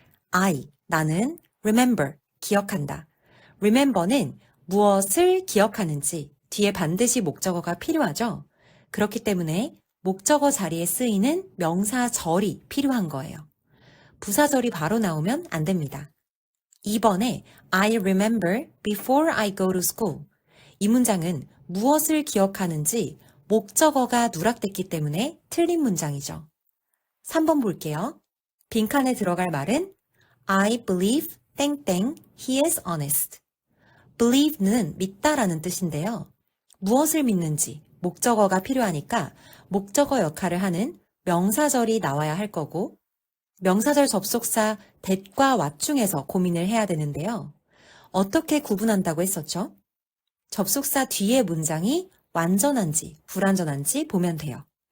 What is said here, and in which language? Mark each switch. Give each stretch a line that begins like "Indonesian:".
Korean: I, 나는 remember, 기억한다. remember는 무엇을 기억하는지 뒤에 반드시 목적어가 필요하죠. 그렇기 때문에 목적어 자리에 쓰이는 명사절이 필요한 거예요. 부사절이 바로 나오면 안 됩니다. 2번에
English: I remember before I go to school.
Korean: 이 문장은 무엇을 기억하는지 목적어가 누락됐기 때문에 틀린 문장이죠. 3번 볼게요. 빈칸에 들어갈 말은
English: I believe 땡땡 he is honest.
Korean: believe는 믿다라는 뜻인데요. 무엇을 믿는지 목적어가 필요하니까 목적어 역할을 하는 명사절이 나와야 할 거고 명사절 접속사 that과 what 중에서 고민을 해야 되는데요. 어떻게 구분한다고 했었죠? 접속사 뒤에 문장이 완전한지 불완전한지 보면 돼요.